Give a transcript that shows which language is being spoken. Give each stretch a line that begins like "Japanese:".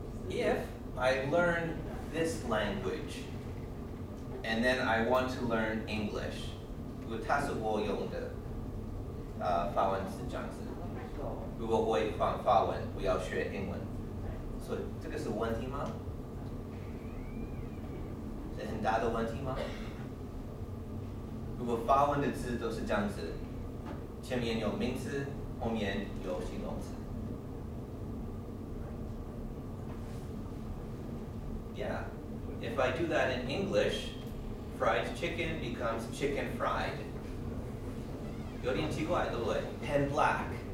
English: If I learn this language and then I want to learn English,
Chinese: 它是我用的法文是这样子。如果我会讲法文，我要学英文，所以这个是问题吗？是很大的问题吗？如果法文的字都是这样子，前面有名词，后面有形容词。
English: Yeah, if I do that in English, fried chicken becomes chicken fried.
Chinese: 有点奇怪，对不对 ？
English: Pen black.